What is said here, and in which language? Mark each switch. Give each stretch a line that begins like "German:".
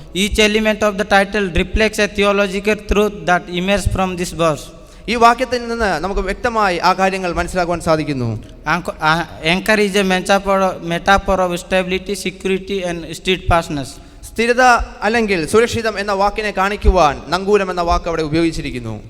English: Each element of the title reflects a theological truth that emerges from this verse.
Malayalam: ഈ വാക്യത്തിൽ നിന്ന് നമുക്ക് വ്യക്തമായി ആ കാര്യങ്ങൾ മനസ്സിലാക്കുവാൻ സാധിക്കുന്നു.
English: Anchor is a metaphor of stability, security and steadfastness.
Malayalam: സ്ഥിരത അല്ലെങ്കിൽ സുരക്ഷിതം എന്ന വാക്കിനെ കാണിക്കുവാൻ നങ്കൂരം എന്ന വാക്ക് അവിടെ ഉപയോഗിച്ചിരിക്കുന്നു.